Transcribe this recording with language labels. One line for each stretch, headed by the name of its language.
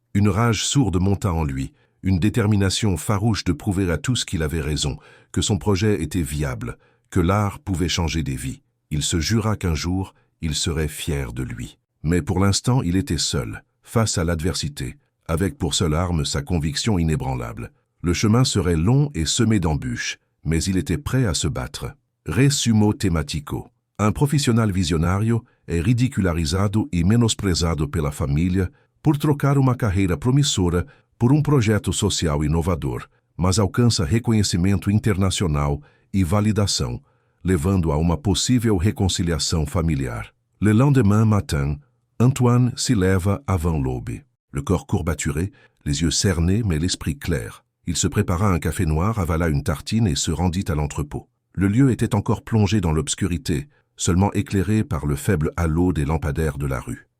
French: Une rage sourde monta en lui, une détermination farouche de prouver à tous qu'il avait raison, que son projet était viable, que l'art pouvait changer des vies. Il se jura qu'un jour, il serait fier de lui. Mais pour l'instant, il était seul, face à l'adversité, avec pour seule arme sa conviction inébranlable. Le chemin serait long et semé d'embûches, mais il était prêt à se battre.
Portuguese: Resumo tematico. Un profissional visionario é ridicularizado e menosprezado pela família por trocar uma carreira promissora por projeto social inovador, mas alcança reconhecimento internacional e validação, levando a uma possível réconciliation familiar.
French: Le lendemain matin, Antoine s'y lève avant l'aube. Le corps courbaturé, les yeux cernés mais l'esprit clair. Il se prépara un café noir, avala une tartine et se rendit à l'entrepôt. Le lieu était encore plongé dans l'obscurité, seulement éclairé par le faible halo des lampadaires de la rue.